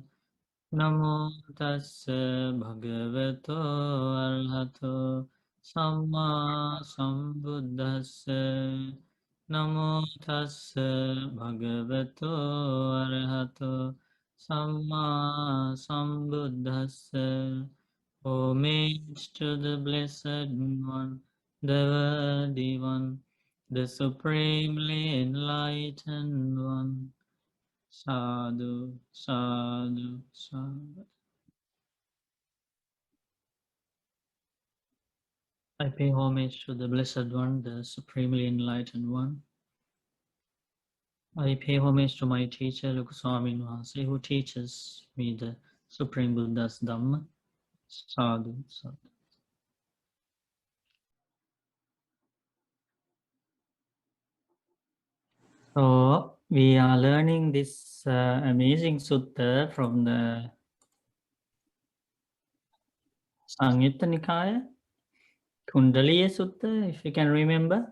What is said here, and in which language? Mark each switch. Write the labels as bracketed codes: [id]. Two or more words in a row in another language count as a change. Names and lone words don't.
[pi] Namo tassa bhagavato arahato samma sambuddhassa. Namo tassa bhagavato arahato samma sambuddhassa. [en] Homage to the Blessed One, the Worthy One, the Supremely Enlightened One. [pi] Sadhu, sadhu, sadhu. [en] I pay homage to the Blessed One, the Supremely Enlightened One. I pay homage to my teacher, Lukuswami Vahase, who teaches me the Supreme Buddha's Dhamma. [pi] Sadhu, sadhu. [en] So, we are learning this amazing sutta from the Samyutta Nikaya, Kuṇḍaliya Sutta, if you can remember.